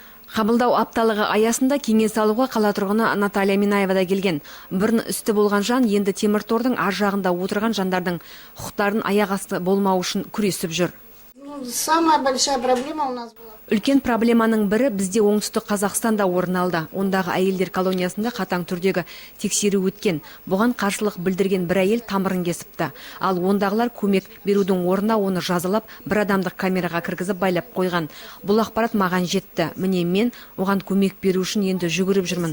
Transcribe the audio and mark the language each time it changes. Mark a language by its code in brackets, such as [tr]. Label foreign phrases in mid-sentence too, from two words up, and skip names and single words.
[kk] Қабылдау апталығы аясында кеңес алуға қала тұрғыны Наталья Минаева да келген. Бұрын үсті болған жан енді темір тордың ар жағында отырған жандардың құқықтарын аяқ асты болмау үшін күресіп жүр. [ru] Самая большая проблема у нас была. [kk] Үлкен проблеманың бірі бізде оңтүстік Қазақстанда орын алды. Ондағы әйелдер колониясында қатаң түрдегі тексеру өткен. Бұған қарсылық білдірген бір әйел тамырын кесіпті. Ал ондағылар көмек берудің орнына оны жазалап, бір адамдық камераға кіргізіп байлап қойған. Бұл ақпарат маған жетті. Міне мен оған көмек беру үшін енді жүгіріп жүрмін.